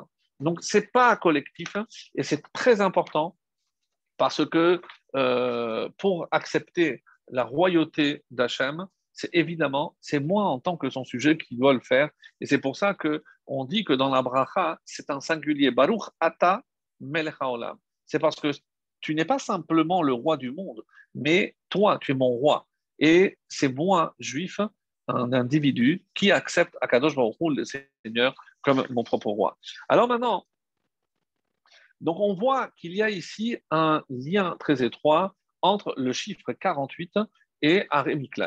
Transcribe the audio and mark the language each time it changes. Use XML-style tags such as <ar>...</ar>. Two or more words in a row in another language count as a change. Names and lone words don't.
<fr>Donc, ce n'est pas collectif hein, et c'est très important parce que pour accepter la royauté d'Hachem, c'est évidemment, c'est moi en tant que son sujet qui dois le faire. Et c'est pour ça qu'on dit que dans la bracha, c'est un singulier.</fr> <he>ברוך אתה מלך העולם.</he> <fr>C'est parce que tu n'es pas simplement le roi du monde, mais toi, tu es mon roi. Et c'est moi, juif, un individu qui accepte</fr> <he>הקדוש ברוך הוא,</he> <fr>le Seigneur, comme mon propre roi. Alors maintenant, donc on voit qu'il y a ici un lien très étroit entre le chiffre 48 et</fr> <he>ערי מקלט.</he>